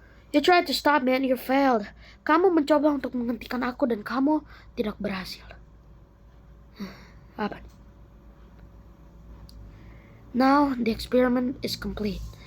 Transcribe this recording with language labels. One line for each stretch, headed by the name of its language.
English: You tried to stop me and you failed.
Indonesian: Kamu mencoba untuk menghentikan aku dan kamu tidak berhasil. Apa?
English: Now the experiment is complete.